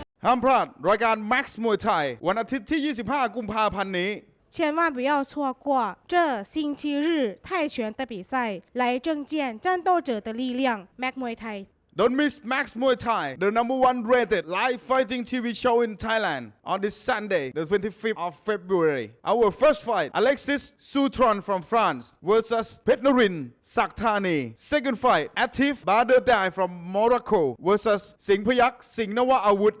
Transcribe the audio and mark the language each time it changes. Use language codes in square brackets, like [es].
[th] ห้ามพลาดรายการ MAX Muay Thai วันอาทิตย์ที่ 25 กุมภาพันธ์นี้ [zh] 千万不要错过这星期日泰拳的比赛，来证见战斗者的力量。 [en] MAX Muay Thai Don't miss MAX Muay Thai, the #1 rated live fighting TV show in Thailand on this Sunday, the 25th of February. Our first fight, Alexis Soutron from France versus Petnorin Sakthani. Second fight, Atif Baderdai from Morocco versus Singh Payak Singh Nawa Awut.